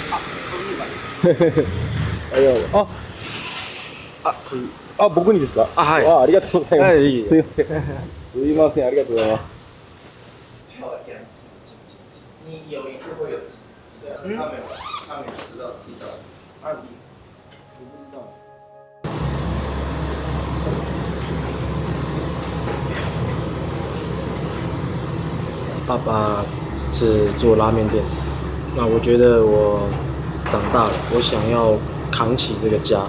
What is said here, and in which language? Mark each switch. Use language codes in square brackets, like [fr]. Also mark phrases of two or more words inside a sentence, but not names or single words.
[ja] 僕にですか？はい。ありがとうございます。はいいいすいません。すいません、ありがとうございます。 [zh] 跳了2次，你有一次会有几个？他没有吃到地上，他的意思。我不知道。爸爸是做拉面店，那我觉得我长大了，我想要扛起这个家。